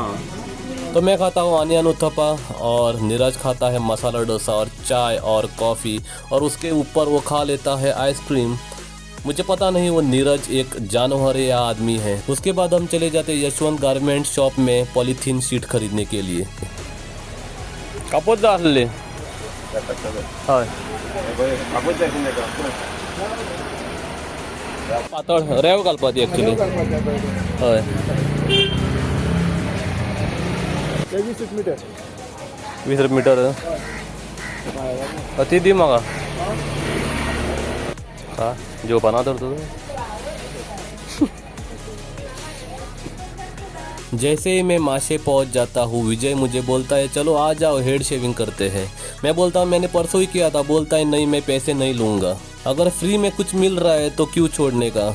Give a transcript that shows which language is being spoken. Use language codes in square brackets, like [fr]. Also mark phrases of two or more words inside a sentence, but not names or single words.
[hi] तो मैं खाता हूँ आनियन उत्तपा और नीरज खाता है मसाला डोसा और चाय और कॉफ़ी और उसके ऊपर वो खा लेता है आइसक्रीम। मुझे पता नहीं वो नीरज एक जानवर है या आदमी है। उसके बाद हम चले जाते हैं यशवंत [en] garment shop [hi] में [en] polythene sheet [hi] खरीदने के लिए। [kok] कापोत जा ले हाँ पातळ रेव घालपाची एक्चुअली हय 20 मीटर ती दी म्हाका का जो बना तर तू। [hi] जैसे ही मैं माशे पहुंच जाता हूँ विजय मुझे बोलता है चलो आ जाओ [en] head shaving [hi] करते हैं। मैं बोलता हूँ मैंने परसों ही किया था। बोलता है नहीं मैं पैसे नहीं लूँगा, अगर फ्री में कुछ मिल रहा है तो क्यों छोड़ने का।